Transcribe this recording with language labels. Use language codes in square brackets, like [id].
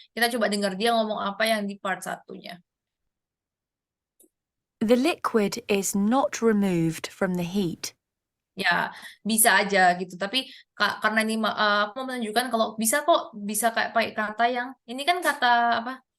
[id] Kita coba dengar dia ngomong apa yang di part satunya. [en] The liquid is not removed from the heat. [id] Ya, bisa aja gitu. Tapi karena ini aku mau menunjukkan kalau bisa kok bisa kayak pakai kata yang ini kan kata apa?